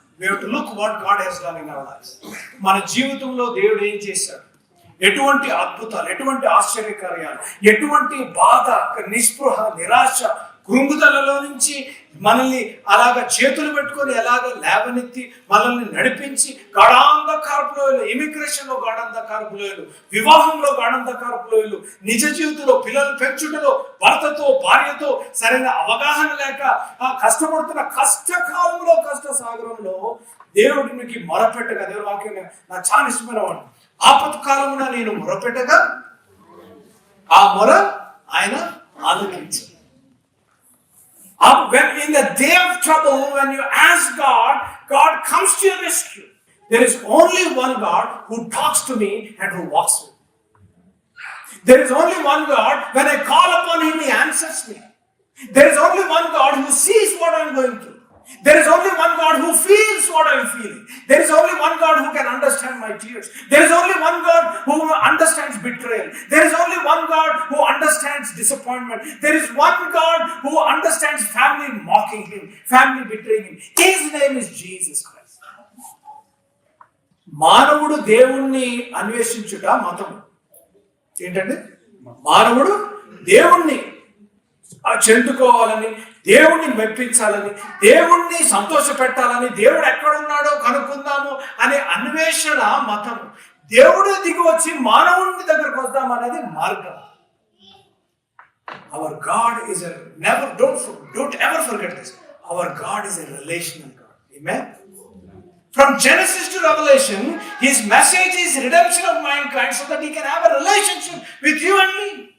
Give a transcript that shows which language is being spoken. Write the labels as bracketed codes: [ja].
[en] We have to look what God has done in our lives. [te] మన జీవితంలో దేవుడు ఏం చేశాడు, ఎటువంటి అద్భుతాలు, ఎటువంటి ఆశ్చర్యకార్యాలు, ఎటువంటి బాధ, నిస్పృహ, నిరాశ, కృంగుదలలో నుంచి మనల్ని అలాగ చేతులు పెట్టుకొని ఎలాగ లేవనెత్తి మనల్ని నడిపించి గాఢాంధకారపు లోయలు, ఇమిగ్రేషన్ లో గాఢాంధకారపు లోయలు, వివాహంలో గాఢాంధకారపు లోయలు, నిజ జీవితంలో పిల్లలు పెంచుటలో భర్తతో భార్యతో సరైన అవగాహన లేక కష్టపడుతున్న కష్టకాలంలో, కష్ట సాగరంలో దేవుడికి మొరపెట్టగా, దేవుడు వాక్యం నాకు చాలా ఇష్టమైన వాడు, ఆపత్కాలమున నేను మొరపెట్టగా ఆ మొర ఆయన ఆలకించాడు. [en] When in the day of trouble, when you ask God, God comes to your rescue. There is only one God who talks to me and who walks with me. There is only one God, when I call upon Him, He answers me. There is only one God who sees what I am going through. There is only one God who feels what I am feeling. There is only one God who can understand my tears. There is only one God who understands betrayal. There is only one God who understands disappointment. There is one God who understands family mocking Him, family betraying Him. His name is Jesus Christ. [te] మానవుడు దేవుణ్ణి అన్వేషించుట మతము ఏంటంటే, మానవుడు దేవుణ్ణి చెందుకోవాలని, దేవుణ్ణి మెప్పించాలని, దేవుణ్ణి సంతోష పెట్టాలని, దేవుడు ఎక్కడున్నాడో కనుక్కుందాము అనే అన్వేషణ మతము. దేవుడు దిగి వచ్చి మానవుని దగ్గరకు వద్దామనేది మార్గం. [en] Our God is a don't ever forget this. Our God is a relational God. Amen. From Genesis to Revelation, His message is redemption of mankind so that He can have a relationship with you and me.